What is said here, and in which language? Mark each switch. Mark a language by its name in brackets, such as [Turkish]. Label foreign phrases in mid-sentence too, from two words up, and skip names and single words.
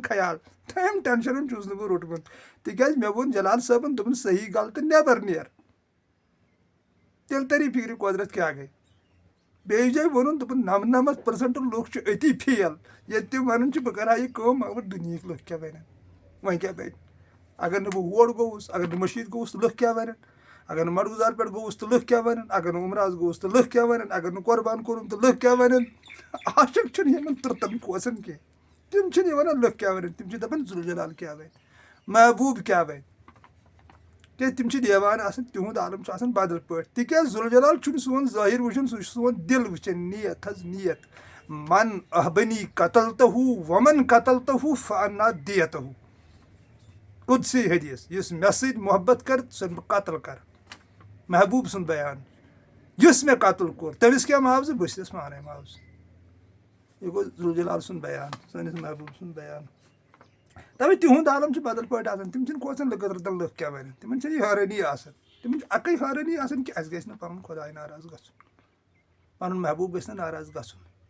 [Kashmiri] خیال تٔمۍ ٹینشنن چھُس نہٕ بہٕ روٚٹمُت تِکیٛازِ مےٚ ووٚن جلال صٲبن دوٚپُن صحیح غلطہٕ نٮ۪بر نیر تیٚلہِ تری فِکرِ قۄدرت کیٛاہ گٔے بیٚیِس جایہِ ووٚنُن دوٚپُن 99% لُکھ چھِ أتی فیل ییٚتہِ تِم ونان چھِ بہٕ کرٕ ہا یہِ کٲم مگر دُنہِکۍ لُکھ کیٛاہ ونن وۄنۍ کیٛاہ بنہِ اگر نہٕ بہٕ ہور گوٚوُس اگر نہٕ مٔشیٖد گوٚوُس تہٕ لُکھ کیٛاہ ونن اگر نہٕ مڈگُزار پٮ۪ٹھ گوٚوُس تہٕ لُکھ کیٛاہ ونن اگر نہٕ عمراز گوٚوُس تہٕ لُکھ کیٛاہ ونن اگر نہٕ قۄربان کوٚرُم تہٕ لُکھ کیٛاہ ونن عاشق چھُنہٕ یِمن تٕرٛتن کوسن کینٛہہ تم چھِنہٕ یہِ وَنان لُکھ کیٛاہ وَنن تِم چھِ دَپان ذوالجلال کیٛاہ وَنہِ محبوٗب کیٛاہ وَنہِ کیٛازِ تِم چھِ دیوان آسان تِہُنٛد عالم چھُ آسان بدل پٲٹھۍ تِکیٛازِ ذوالجلال چھُنہٕ سون ظٲہِر وٕچھان سُہ چھُ سون دِل وٕچھان نیت حظ نیت [Arabic] من احبنی قتلتہوٗ ومن قتلتہوٗ فانا دیتہوٗ [Kashmiri] قدسی حدیث یُس مےٚ سۭتۍ محبت کَرِ سُہ بہٕ قتل کَرٕ محبوٗب سُنٛد بیان یُس مےٚ قتل کوٚر تٔمِس کیٛاہ معاوضہٕ بہٕ چھُس پانے معاوضہٕ یہِ گوٚو ذوالجلال سُنٛد بیان سٲنِس محبوٗب سُنٛد بیان تَوے تِہُنٛد عالم چھُ بدل پٲٹھۍ آسان تِم چھِنہٕ کھوژان لُکن رَٹان لُکھ کیٛاہ وَنن تِمن چھَنہٕ یہِ حٲرٲنی آسان تِمن چھِ اَکٕے حٲرٲنی آسان کہِ اَسہِ گژھِ نہٕ پَنُن خۄداے ناراض گژھُن پَنُن محبوٗب گژھِ نہٕ ناراض گژھُن